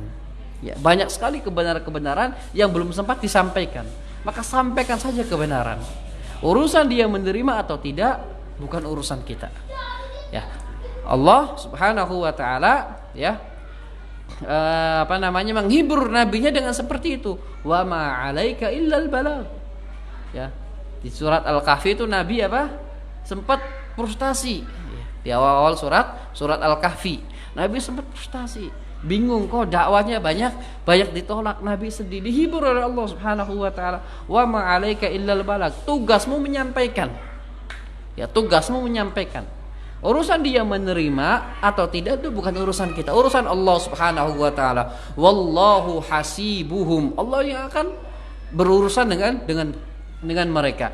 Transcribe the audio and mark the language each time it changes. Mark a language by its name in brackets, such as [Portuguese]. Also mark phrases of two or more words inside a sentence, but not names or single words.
[Indonesian] Ya, banyak sekali kebenaran-kebenaran yang belum sempat disampaikan. Maka sampaikan saja kebenaran. Urusan dia menerima atau tidak bukan urusan kita. Ya, Allah [Arabic] سبحانه وتعالى [Indonesian] menghibur nabinya dengan seperti itu. [Arabic] وما عليك إلا البلاغ. [Indonesian] Ya. Di surat Al-Kahfi itu Nabi sempat frustasi. Di awal surat Al-Kahfi, Nabi sempat frustasi, bingung kok dakwanya banyak ditolak. Nabi sedih, dihibur oleh Allah [Arabic] سبحانه وتعالى. وما عليك إلا البلاغ. [Indonesian] Tugasmu menyampaikan. Ya, tugasmu menyampaikan. Urusan dia menerima atau tidak itu bukan urusan kita, urusan Allah [Arabic] سبحانه وتعالى. والله حسيبهم. [Indonesian] Allah yang akan berurusan dengan mereka.